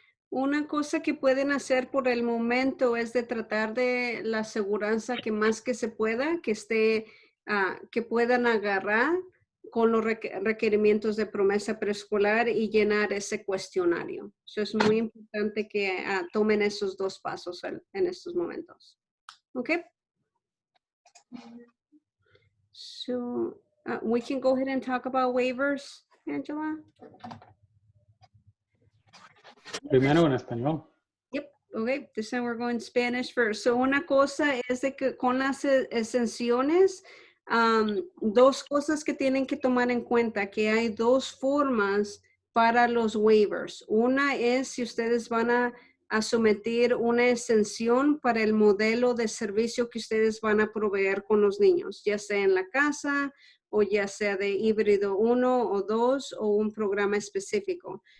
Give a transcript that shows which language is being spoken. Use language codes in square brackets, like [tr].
[es] Una cosa que pueden hacer por el momento es de tratar de la aseguranza que más que se pueda, que puedan agarrar con los requerimientos de promesa preescolar y llenar ese cuestionario. Eso es muy importante que tomen esos dos pasos en estos momentos. [en] Okay. So we can go ahead and talk about waivers, Angela. [es] Primero en español. [en] Yep, okay, this time we're going Spanish first. [es] So una cosa es de que con las exenciones, dos cosas que tienen que tomar en cuenta, que hay dos formas para los waivers. Una es si ustedes van a someter una exención para el modelo de servicio que ustedes van a proveer con los niños, ya sea en la casa o ya sea de híbrido 1 o 2 o un programa específico.